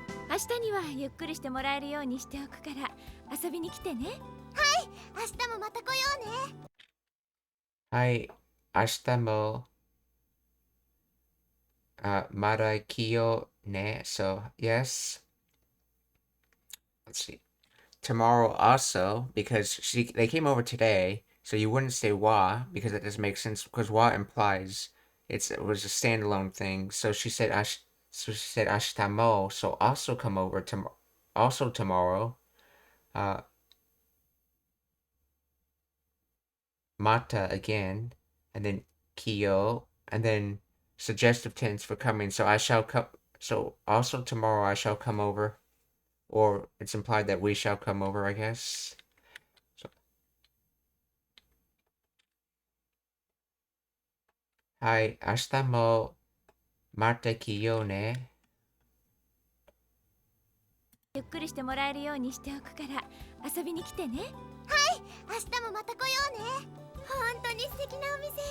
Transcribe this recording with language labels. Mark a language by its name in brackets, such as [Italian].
[Japanese] 明日にはゆっくりしてもらえるようにしておくから遊びに来てね。はい、明日もまた来ようね。はい、明日もまた来ようね. [English] So yes. Let's see. Tomorrow also, because they came over today, so you wouldn't say wa because that doesn't make sense because wa implies it was a standalone thing. So she said ashitamo, so also come over also tomorrow. Mata again, and then kiyo, and then suggestive tense for coming. So I shall come. So also tomorrow I shall come over, or it's implied that we shall come over, I guess. [Japanese] So, はい、明日もまた来ようね。ゆっくりしてもらえるようにしておくから遊びに来てね。はい、明日もまた来ようね。本当に素敵なお店。